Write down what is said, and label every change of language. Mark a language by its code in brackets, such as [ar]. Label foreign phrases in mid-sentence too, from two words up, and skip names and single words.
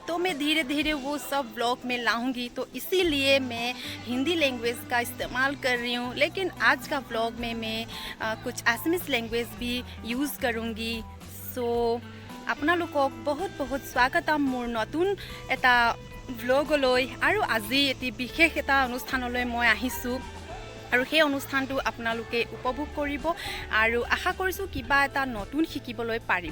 [hi] तो मैं धीरे धीरे वो सब व्लॉग में लाऊंगी, तो इसीलिए मैं हिंदी लैंग्वेज का इस्तेमाल कर रही हूँ। लेकिन आज का व्लॉग में मैं कुछ असमीज लैंग्वेज भी यूज़ करूँगी। [as] सो আপোনালোকক [hi] बहुत बहुत स्वागतम [as] মোৰ নতুন এটা ভ্লগলৈ। আৰু আজি এটি বিশেষ এটা অনুষ্ঠানলৈ মই আহিছোঁ, আৰু সেই অনুষ্ঠানটো আপোনালোকে উপভোগ কৰিব আৰু আশা কৰিছোঁ কিবা এটা নতুন শিকিবলৈ পাৰিব।